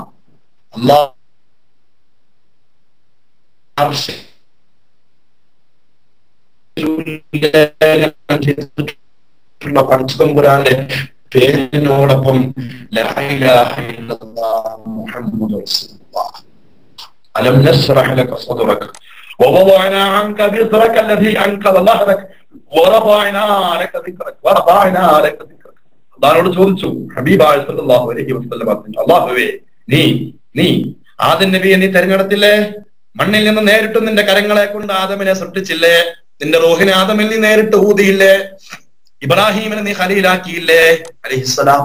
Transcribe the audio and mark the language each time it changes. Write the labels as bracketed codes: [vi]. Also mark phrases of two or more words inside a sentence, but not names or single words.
[ml] അല്ലാഹ് പടച്ചതമ്പുരാന്റെ പേരിനോടൊപ്പം [ar] لا إله إلا الله محمد رسول الله. ألم نشرح لك صدرك ووضعنا عنك وزرك الذي أنقض ظهرك ورفعنا لك ذكرك. [ml] അല്ലാഹുവോട് ചോദിച്ചു ഹബീബായ [ar] صلى الله عليه وسلم, [ml] അല്ലാഹുവേ, നീ ആദം നബിയെ നീ തെരഞ്ഞെടുത്തില്ലേ? മണ്ണിൽ നിന്ന് നേരിട്ട് നിന്റെ കരങ്ങളെ കൊണ്ട് ആദമിനെ സൃഷ്ടിച്ചില്ലേ? നിന്റെ റൂഹിനെ ആദമിൽ നീ നേരിട്ട് ഊതിയില്ലേ? ഇബ്രാഹിമിനെ നീ ഖലീലാക്കിയില്ലേ അലൈഹിസ്സലാം?